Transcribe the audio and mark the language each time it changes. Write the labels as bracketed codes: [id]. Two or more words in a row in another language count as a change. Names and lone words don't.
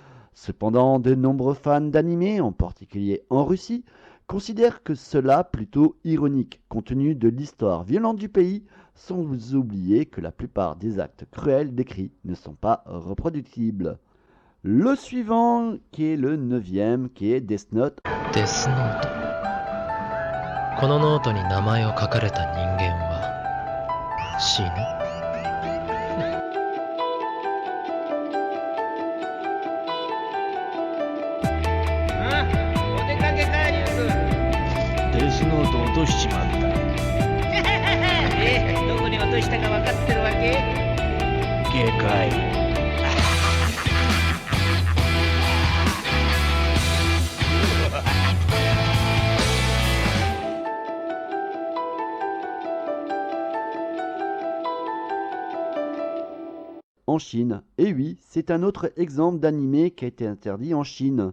[fr] Cependant, de nombreux fans d'animé, en particulier en Russie, considère que cela plutôt ironique, compte tenu de l'histoire violente du pays, sans vous oublier que la plupart des actes cruels décrits ne sont pas reproductibles. Le suivant, qui est le 9e, qui est Death Note. Death Note. [ja] このノートに名前を書かれた人間は死ぬ。お出かけかリュウク。デスノート落としちまった。どこに落としたか分かってるわけ？下界。 [fr] En Chine. Et oui, c'est un autre exemple d'animé qui a été interdit en Chine.